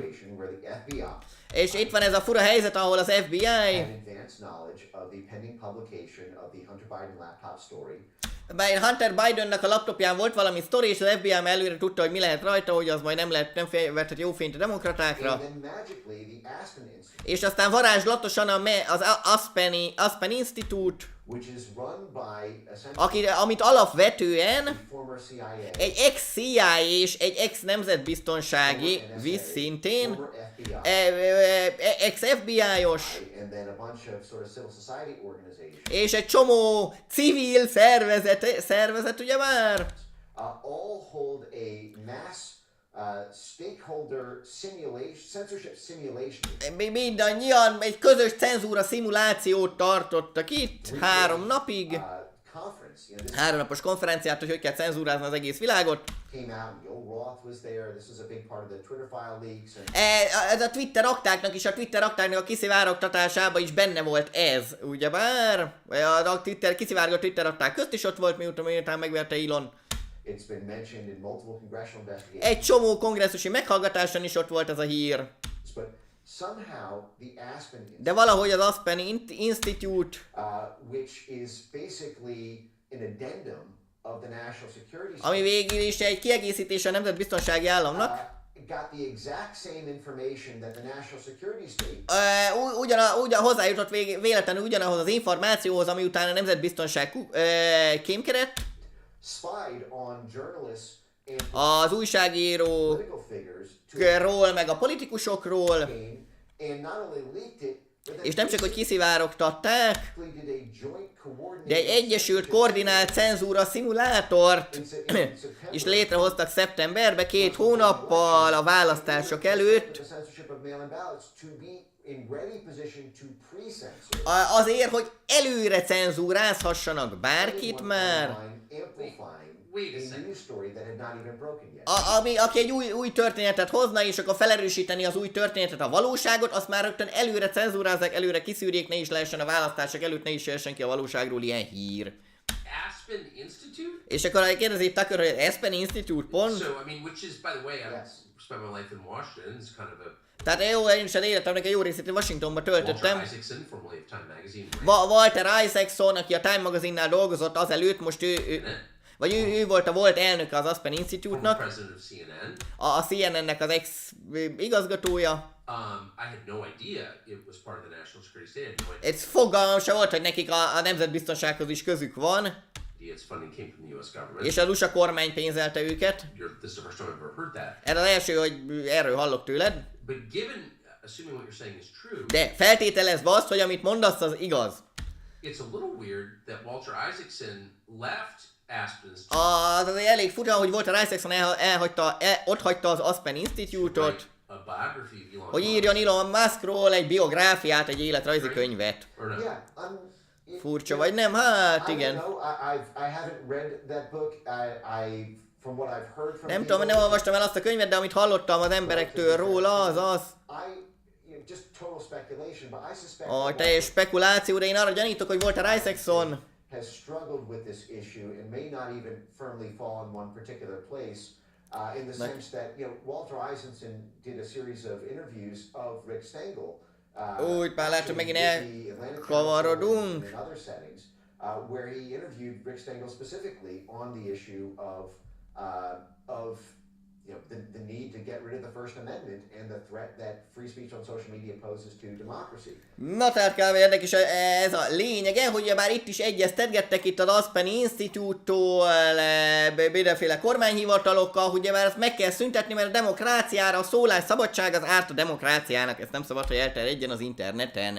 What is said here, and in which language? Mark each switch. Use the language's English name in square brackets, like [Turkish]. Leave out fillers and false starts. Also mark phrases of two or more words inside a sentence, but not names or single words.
[Hungarian] És itt van ez a fura helyzet, ahol az FBI Bár Hunter Bidennek a laptopján volt valami sztori, és az FBI előre tudta, hogy mi lehet rajta, hogy az majd nem vethet jó fényt a demokratákra. [English] And then magically, the Aspen Institute, [Hungarian] És aztán varázslatosan az Aspen Institute, [English] which is run by essentially [Hungarian] amit alapvetően [English] former CIA, [Hungarian] egy ex-CIA és egy ex-nemzetbiztonsági, szintén [English] former FBI, [Hungarian] ex-FBI-os, [English] and then a bunch of sort of civil society organizations, [Hungarian] és egy csomó civil szervezet ugye már? [English] all hold a mass stakeholder simulation, censorship simulation. [Hungarian] Mindannyian egy közös cenzúra szimulációt tartottak itt 3 napig. [English] Conference, you know, this [Hungarian] 3 napos konferenciát, hogy kell cenzúrázni az egész világot. [English] came out, Joe Roth was there, this was a big part of the Twitter file leaks, and [Hungarian] Ez a Twitter aktáknak is, a Twitter aktáknak a kiszivárogtatásában is benne volt ez, ugyebár? A kiszivárgott Twitter akták közt is ott volt, miután megverte Elon. [English] it's been mentioned in multiple congressional investigations. [Hungarian] Egy csomó kongresszusi meghallgatáson is ott volt ez a hír. [English] But somehow the Aspen Institute, [Hungarian] De valahogy az Aspen Institute, [English] which is basically an addendum of the national security [Hungarian] ami végül is egy kiegészítés a nemzetbiztonsági államnak, [English] got the exact same information that the national security state [Hungarian] ugyan hozzájutott véletlenül ugyanahoz az információhoz, ami utána a nemzetbiztonság kémkedett, [English] spied on journalists and [Hungarian] az újságírókról, [English] political figures to [Hungarian] meg a politikusokról, [English] and not only leaked it, but then [Hungarian] és nem csak, hogy kiszivárogtatták, [English] basically did a joint [Hungarian] de egy [English] coordinated [Hungarian] egyesült koordinált cenzúra szimulátort [English] in September [Hungarian] is létrehoztak szeptemberben, 2 hónappal a választások előtt, [English] the censorship of mail-in ballots to be in ready position to pre-censor [Hungarian] azért, hogy előre cenzúrázhassanak bárkit már, [English] amplifying a news story that had not even broken yet. [Hungarian] aki egy új történetet hozna, és akkor felerősíteni az új történetet, a valóságot, azt már rögtön előre cenzúrázzák, előre kiszűrjék, ne is lehessen a választások előtt, ne is lehessen ki a valóságról ilyen hír. [English] Aspen Institute? [Hungarian] És akkor kérdezi Tucker, hogy Aspen Institute pont? [English] So, I mean, which is, by the way, I've Yes. spent my life in Washington. It's kind of a [Hungarian] Tehát jó, én is az életemnek egy jó részét Washingtonba töltöttem. [English] Walter Isaacson, formerly of Time Magazine. [Hungarian] Walter Isaacson, aki a Time magazinnál dolgozott azelőtt, most ő volt elnöke az Aspen [English] Former [Hungarian] Institute-nak, [English] president of CNN. [Hungarian] a CNN-nek az ex-igazgatója. [English] I had no idea it was part of the national security state. I had no idea [Hungarian] Ez fogalmam se volt, hogy nekik a nemzetbiztonsághoz is közük van, [English] its funding came from the U.S. government. [Hungarian] és az USA kormány pénzelte őket. [English] This is the first time I've ever heard that. [Hungarian] Ez az első, hogy erről hallok tőled. [English] But given, assuming what you're saying is true, [Hungarian] De feltételezve azt, hogy amit mondasz, az igaz. [English] it's a little weird that Walter Isaacson left Aspen's [Hungarian] Az azért elég fura, hogy Walter Isaacson ott hagyta az Aspen Institute-ot, [English] a biography of Elon [Hungarian] hogy [English] Musk. [Hungarian] írjon Elon Muskról egy biográfiát, egy életrajzi könyvet. [English] Or not? Yeah, [Hungarian] Furcsa vagy nem? Hát [English] I [Hungarian] igen. [English] don't know. I haven't read that book. From what I've heard from [Hungarian] Nem [English] people, [Hungarian] tudom, nem olvastam el azt a könyvet, de amit hallottam az emberektől róla, az, [English] just total speculation, but I suspect [Hungarian] a [English] that [Hungarian] teljes spekuláció, de én arra gyanítok, hogy Walter Isaacson [English] has struggled with this issue and may not even firmly fall in one particular place. In the sense that Walter Isaacson did a series of interviews of Rick Stengel. [Hungarian] Úgy már lehet, hogy megint [English] with the Atlantic [Hungarian] elkavarodunk. [English] Council and in other settings, where he interviewed Rick Stengel specifically on the issue of the need to get rid of the First Amendment and the threat that free speech on social media poses to democracy. [Hungarian] Na tehát kb. Érdekes ez a lényege, hogy már itt is egyeztetgettek itt az Aspen Institute-tól, mindenféle kormányhivatalokkal, hogy már ezt meg kell szüntetni, mert a demokráciára, a szólásszabadság az árt a demokráciának, ezt nem szabad, hogy elterjedjen az interneten.